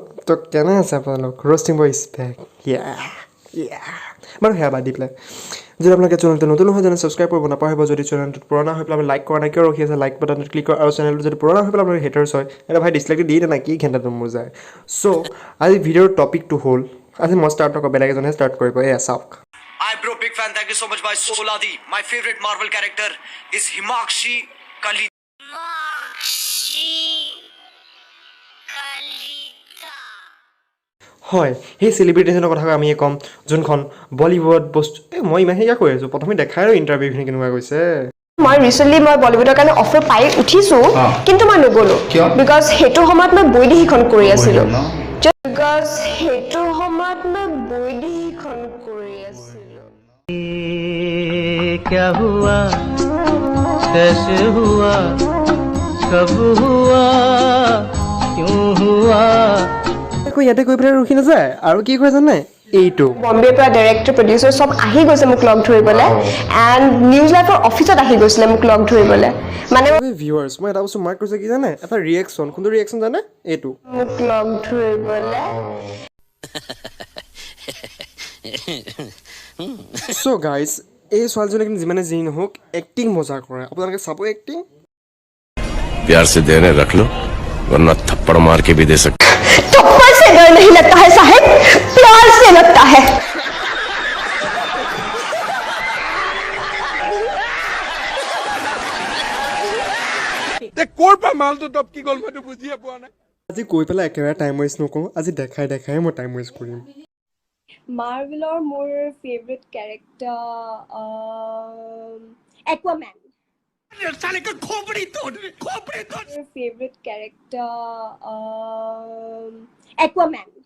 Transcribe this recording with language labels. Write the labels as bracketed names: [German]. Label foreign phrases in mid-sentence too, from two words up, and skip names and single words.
[Assamese] তো কেনে আছে আপোনালোক [English] roasting boy is back [Assamese] বাৰু সেয়া বাদ দি পেলাই যদি আপোনালোকে চেনেলটো নতুন হয় যেনে ছাবস্ক্ৰাইব কৰিব নাপাহৰিব যদি চেনেলটোত পুৰণা হৈ পেলাই আপুনি লাইক কৰা নাই কিয় ৰখি আছে লাইক বাটনটোত ক্লিক কৰা আৰু চেনেলটো যদি পুৰণা হৈ পেলাই আপোনাৰ হেটাৰ্ছ হয় এটা ভাই ডিছলাইকটো দি নাই কি ঘেণ্টাটো মোৰ যায় চ' আজি ভিডিঅ'ৰ টপিকটো হ'ল আজি মই ষ্টাৰ্ট নকৰোঁ বেলেগ এজনে ষ্টাৰ্ট কৰিব এয়া চাওক [English] Hi bro, big fan. Thank you so much by Soladi. My favorite Marvel character is Himakshi Kali. [Assamese] হয় সেই চেলিব্ৰিটিজনৰ কথা আমি ক'ম যোনখন বলিউড বস্তু মই ইমান সেয়া কৈ আছোঁ প্ৰথমে দেখাই আৰু ইণ্টাৰভিউখিনি কেনেকুৱা গৈছে মই ৰিচেণ্টলি মই বলিউডৰ কাৰণে অফাৰ পাই উঠিছোঁ কিন্তু মই নগ'লোঁ বিকজ সেইটো সময়ত মই বৈদেশীখন কৰি আছিলোঁ বিকজ সেইটো সময়ত মই বৈদেশীখন কৰি আছিলোঁ [Hindi] क्या हुआ कैसे हुआ कब हुआ क्यों हुआ [Assamese] আকৌ ইয়াতে গৈ পেলাই ৰখি নাযায় আৰু কি কৰে জানে এইটো বম্বেৰ পৰা ডাইৰেক্টৰ প্ৰডিউচাৰ চব আহি গৈছে মোক লগ ধৰিবলৈ এণ্ড নিউজ লাইফৰ অফিচত আহি গৈছিলে মোক লগ ধৰিবলৈ মানে ভিউৱাৰ্ছ মই এটা বস্তু মাৰ্ক কৰিছোঁ কি জানে এটা ৰিয়েকশ্যন কোনটো ৰিয়েকশ্যন জানে এইটো মোক লগ ধৰিবলৈ চ' গাইজ এই ছোৱালীজনী কিন্তু যিমানে যি নহওক এক্টিং মজা কৰে আপোনালোকে চাব এক্টিং [Hindi] प्यार से देने रख लो वरना थप्पड़ मार के भी दे सकते थप्पड़ से डर नहीं लगता है साहब प्यार से लगता है [Assamese] আজি কৈ পেলাই একেবাৰে [English] time waste [Assamese] নকৰোঁ আজি দেখাই দেখাই মই [English] time waste [Assamese] কৰিম মাৰ্ভেলৰ মোৰ [English] favourite character [Assamese] একুৱামেন [English] favourite character [Assamese] একুৱামেন